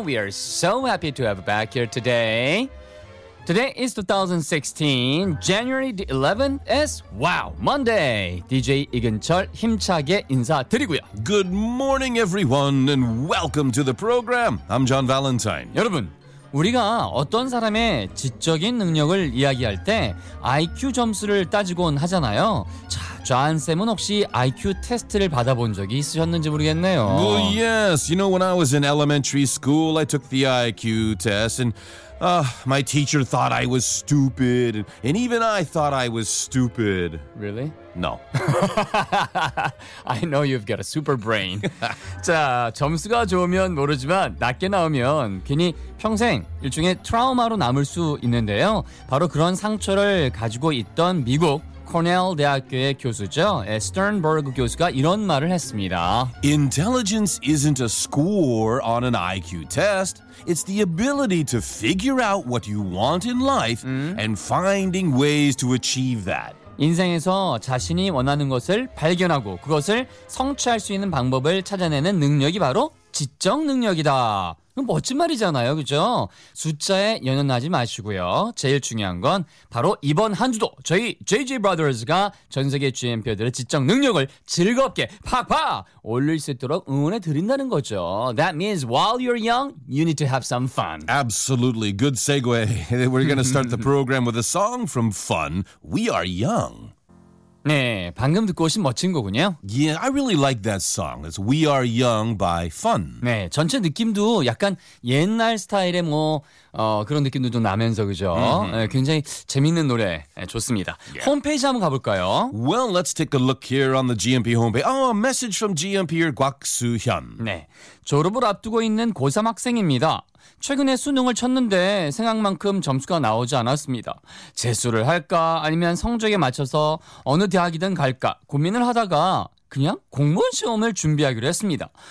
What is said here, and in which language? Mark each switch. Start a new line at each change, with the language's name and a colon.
English: We are so happy to have you back here today. Today is 2016, January the 11th is, wow, Monday.
Korean: DJ 이근철 힘차게 인사드리고요.
English: Good morning, everyone, and welcome to the program. I'm John Valentine.
Korean: 여러분, 우리가 어떤 사람의 지적인 능력을 이야기할 때 IQ 점수를 따지곤 하잖아요. 자, 좌한쌤은 혹시 IQ 테스트를 받아본 적이 있으셨는지 모르겠네요.
English: Well, yes. You know, when I was in elementary school, I took the IQ test, and my teacher thought I was stupid, and even I thought I was stupid. Really? No. I know you've got a super brain.
Korean: 자, 점수가 좋으면 모르지만 낮게 나오면 괜히 평생 일종의 트라우마로 남을 수 있는데요. 바로 그런 상처를 가지고 있던 미국 코넬 대학교의 교수죠. 스턴버그 교수가 이런 말을 했습니다.
English: Intelligence isn't a score on an IQ test. It's the ability to figure out what you want in life and finding ways to achieve that.
Korean: 인생에서 자신이 원하는 것을 발견하고 그것을 성취할 수 있는 방법을 찾아내는 능력이 바로 지적 능력이다. 멋진 말이잖아요, 그죠? 숫자에 연연하지 마시고요. 제일 중요한 건 바로 이번 한 주도 저희 JJ Brothers가 전 세계 GMP들의 지적 능력을 즐겁게 팍팍 올릴 수 있도록 응원해 드린다는 거죠.
English: That means while you're young, you need to have some fun. Absolutely. Good segue. We're going to start the program with a song from Fun. We are young.
Korean: 네, 방금 듣고 오신 멋진 거군요.
English: Yeah, I really like that song. It's We Are Young by Fun.
Korean: 네, 전체 느낌도 약간 옛날 스타일의 뭐 그런 느낌도 좀 나면서 그죠?
English: Mm-hmm.
Korean: 네, 굉장히 재밌는 노래, 네, 좋습니다.
English: Yeah.
Korean: 홈페이지 한번 가볼까요?
English: Well, let's take a look here on the GMP homepage. Oh, a message from GMP-er 곽수현.
Korean: 네, 졸업을 앞두고 있는 고3 학생입니다. 최근에 수능을 쳤는데 생각만큼 점수가 나오지 않았습니다. 재수를 할까 아니면 성적에 맞춰서 어느 대학이든 갈까 고민을 하다가 그냥 공무원 시험을 준비하기로 했습니다.